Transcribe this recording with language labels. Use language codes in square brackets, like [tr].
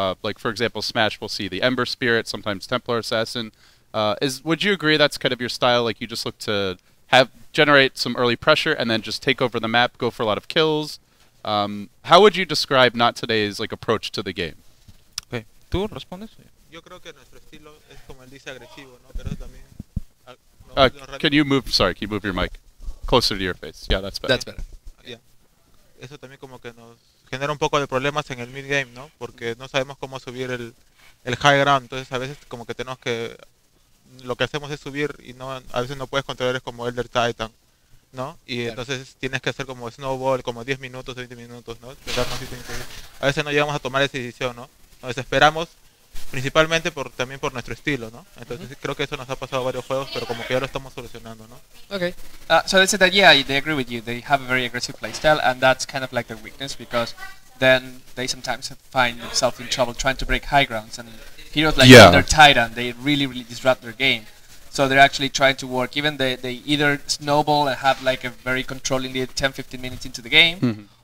[en] Like for example, Smash will see the Ember Spirit, sometimes Templar Assassin. Would you agree that's kind of your style? Like you just look to generate some early pressure and then just take over the map, go for a lot of kills. How would you describe Not Today's approach to the game? [es] Okay. ¿Tú respondes? yo creo que nuestro estilo es como él dice agresivo, ¿no? Pero eso también [en] Can you move your mic closer to your face? Yeah, that's better. That's better. [es] eso también como que nos genera un poco de problemas en el mid game, ¿no? Porque no sabemos cómo subir el high ground, entonces a veces como que tenemos que lo que hacemos es subir y a veces no puedes controlar como Elder Titan, ¿no? Y claro. entonces tienes que hacer como snowball, como 10 minutos, 20 minutos, ¿no? A veces no llegamos a tomar esa decisión, ¿no? Nos desesperamos, principalmente también por nuestro estilo, ¿no? Entonces creo que eso nos ha pasado a varios juegos, pero como que ya lo estamos solucionando, ¿no? [en] Okay. So they said that they agree with you. They have a very aggressive playstyle, and that's kind of like their weakness because then they sometimes find themselves in trouble trying to break high grounds, and heroes like Elder Titan, they really disrupt their game. So they're actually trying to work. Even they either snowball and have like a very controlling lead 10-15 minutes into the game,